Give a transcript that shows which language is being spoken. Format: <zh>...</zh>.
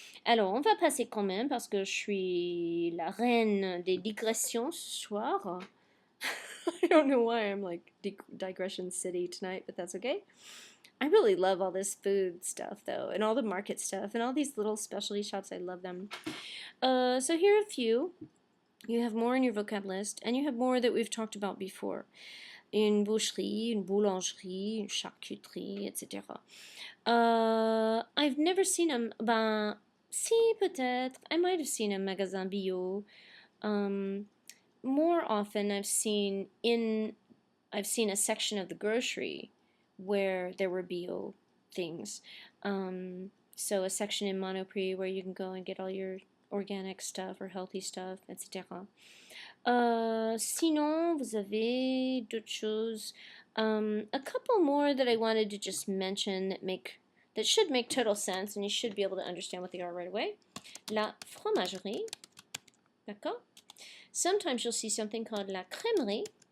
<fr>Alors, on va passer quand même parce que je suis la reine des digressions ce soir.</fr> <en>I don't know why I'm like digression city tonight, but that's okay. I really love all this food stuff, though, and all the market stuff, and all these little specialty shops. I love them. So here are a few. You have more in your vocab list, and you have more that we've talked about before.</en> <fr>Une boucherie, une boulangerie, une charcuterie, etc.</fr> <en>I've never seen them.</en> <fr>Ben, si, peut-être.</fr> <en>I might have seen a magasin bio. more often I've seen a section of the grocery where there were bio things. So a section in Monoprix where you can go and get all your organic stuff or healthy stuff, etc.</en> <fr>Sinon, vous avez d'autres choses.</fr> <en>A couple more that I wanted to just mention that should make total sense, and you should be able to understand what they are right away.</en> <fr>La fromagerie, d'accord?</fr> <en>Sometimes you'll see something called la crèmerie.</en>